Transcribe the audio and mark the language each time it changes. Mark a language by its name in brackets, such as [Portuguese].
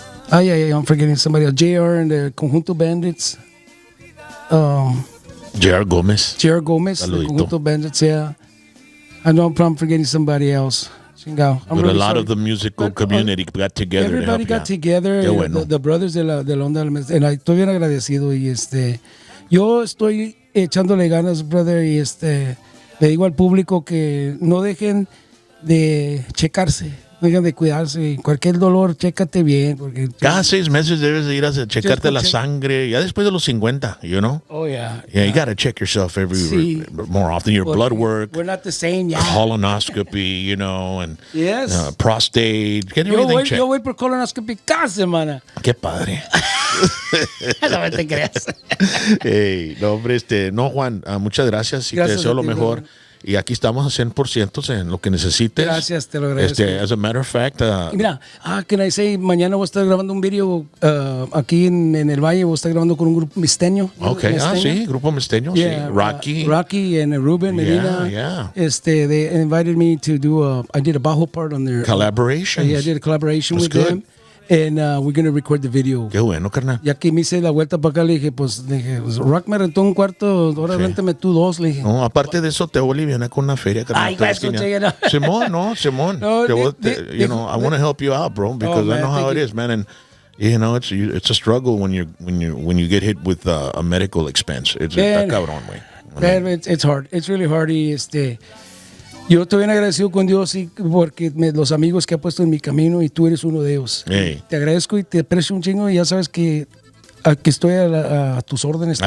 [English] I'm forgetting somebody else. JR and the Conjunto Bandits. J.R. Gómez. J.R. Gómez, the Conjunto Bandits, yeah. I know I'm forgetting somebody else. [Spanish] Chingao. [English] But really a lot of the musical community got together. Everybody got together. [Spanish] Bueno. [English] The brothers [Spanish] de la onda. Estoy bien agradecido y yo estoy echándole ganas, brother, y le digo al público que no dejen de checarse. No dejen de cuidarse. Cualquier dolor, chécate bien. Porque cada 6 meses debes de ir a checarte la sangre. Ya después de los 50, [English] you know? Oh, yeah. Yeah, you got to check yourself more often. Your blood work. We're not the same, yeah. Colonoscopy, you know, and yes. Prostate. Get everything checked. [Spanish] Yo voy por colonoscopy cada semana. Qué padre. No te creas. Hey, no, hombre, no, Juan, muchas gracias y te deseo lo mejor. Brother. Y aquí estamos a 100% en lo que necesites. Gracias, te lo agradezco. [English] As a matter of fact. [Spanish] Mira, [English] can I say, [Spanish] mañana voy a estar grabando un video aquí en el Valle. Voy a estar grabando con un grupo misteño. Ok, sí, grupo misteño, [English] yeah, [Spanish] sí. [English] Rocky and Ruben Medina. Yeah. They invited me to do I did a bajo part on their collaboration. I did a collaboration with them. And we're going to record the video. [Spanish] Qué bueno, carnal. Ya que me hice la vuelta para acá, le dije, Rock me rentó un cuarto, ahora réntame tú 2, le dije. No, aparte de eso, te voy a aliviar con una feria, carnal. Ay, pues, Simón. [English] No, I want to help you out, bro, because I know how it is, man. And you know, it's a struggle when you get hit with a medical expense. [Spanish] Está cabrón, güey. [English] It's hard. It's really hard. [Spanish] Y yo estoy bien agradecido con Dios porque los amigos que ha puesto en mi camino y tú eres uno de ellos. [English] Hey. [Spanish] Te agradezco y te aprecio un chingo y ya sabes que aquí estoy a tus órdenes.